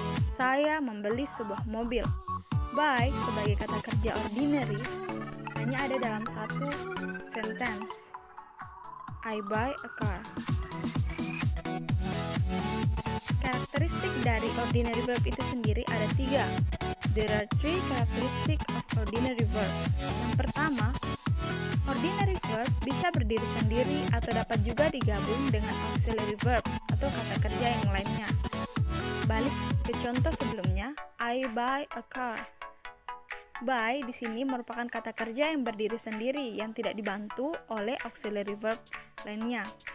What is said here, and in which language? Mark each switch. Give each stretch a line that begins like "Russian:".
Indonesian: Saya membeli sebuah mobil. Buy sebagai kata kerja ordinary hanya ada dalam satu sentence.
English: I buy a car.
Indonesian: Karakteristik dari ordinary verb itu sendiri ada 3.
English: There are 3 characteristics of ordinary verb.
Indonesian: Yang pertama, ordinary verb bisa berdiri sendiri atau dapat juga digabung dengan auxiliary verb atau kata kerja yang lainnya. Balik ke contoh sebelumnya,
English: I buy a car.
Indonesian: Buy di sini merupakan kata kerja yang berdiri sendiri yang tidak dibantu oleh auxiliary verb lainnya.